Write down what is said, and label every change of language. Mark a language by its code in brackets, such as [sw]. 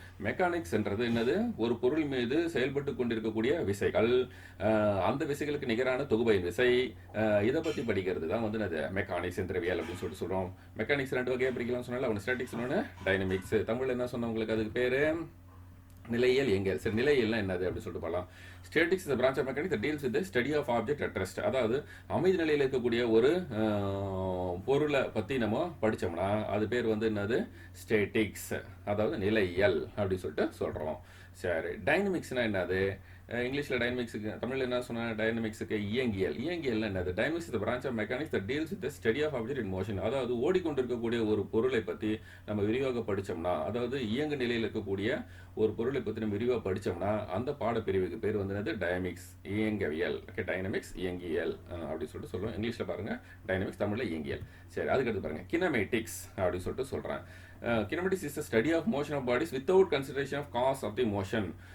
[ta] Mechanics என்றது என்னது, ஒரு பொருள் மீது செயல்பட்டு கொண்டிருக்கக்கூடிய விசைகள், அந்த விசைகளுக்கு நிகரான தொகுபயன் விசை, இதை பற்றி படிக்கிறது தான் வந்து அது மெக்கானிக்ஸ் எந்திரவியல் அப்படின்னு சொல்கிறோம். மெக்கானிக்ஸ் 2 வகையாக பிரிக்கலாம் சொன்னால, அவன் ஸ்டாட்டிக்ஸ் ஒன்று டைனமிக்ஸ். தமிழ் என்ன சொன்ன உங்களுக்கு, அதுக்கு பேர் நிலையியல் இயங்கியல். சரி, நிலையியல்னா என்னது அப்படின்னு சொல்லிட்டு பார்க்கலாம். [en] Statics is branch of mechanics that deals with the study of object at rest. [ta] அதாவது அமைதி நிலையில் இருக்கக்கூடிய ஒரு பொருளை பற்றி நம்ம படித்தோம்னா அது பேர் வந்து என்னது, ஸ்டேட்டிக்ஸ், அதாவது நிலையியல் அப்படின்னு சொல்லிட்டு சொல்கிறோம். சரி, டைனமிக்ஸ்னா என்னது, இங்கிலீஷில் டைனமிக்ஸுக்கு தமிழில் என்ன சொன்னால் டைனமிக்ஸுக்கு இயங்கியல். இயங்கியல்னா என்னது, [en] Dynamics is branch of mechanics that deals with the study of object in motion. [ta] அதாவது ஓடிக்கொண்டிருக்கக்கூடிய ஒரு பொருளை பற்றி நம்ம விரிவாக படித்தோம்னா, அதாவது இயங்கு நிலையில் இருக்கக்கூடிய ஒரு பொருளை பற்றி நம்ம விரிவாக படித்தோம்னா அந்த பாடப்பிரிவுக்கு பேர் வந்து என்னது, டைனமிக்ஸ், இயங்கவியல். ஓகே, டைனமிக்ஸ் இயங்கியல் அப்படின்னு சொல்லிட்டு சொல்லுவோம். இங்கிலீஷில் பாருங்கள் டைனமிக்ஸ், தமிழில் இயங்கியல். சரி, அதுக்கடுத்து பாருங்கள் கினமேட்டிக்ஸ் அப்படின்னு சொல்லிட்டு சொல்கிறேன். [en] Kinematics is the study of motion of bodies without consideration of cause of the motion.